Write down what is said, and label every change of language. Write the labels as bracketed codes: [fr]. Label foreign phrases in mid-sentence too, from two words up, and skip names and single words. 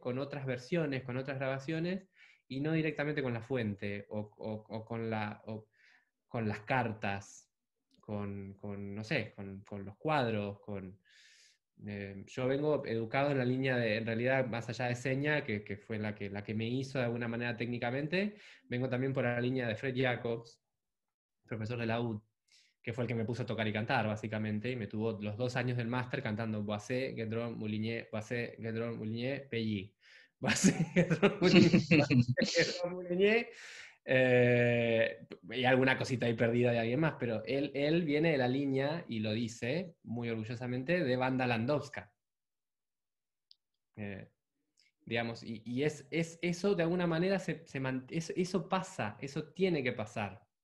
[es] con otras versiones, con otras grabaciones, y no directamente con la fuente, o con las cartas, con los cuadros, yo vengo educado en la línea en realidad, más allá de seña, que fue la que me hizo de alguna manera técnicamente, vengo también por la línea de Fred Jacobs, profesor de la UD, que fue el que me puso a tocar y cantar, básicamente, y me tuvo los 2 años del máster cantando Boissé, Guedron, Mouligné, Boissé, Guedron, Mouligné, Pelly. Boissé, Guedron, Mouligné, y alguna cosita ahí perdida de alguien más, pero él viene de la línea, y lo dice muy orgullosamente, de Banda Landowska. Digamos, y eso de alguna manera eso pasa, eso tiene que pasar.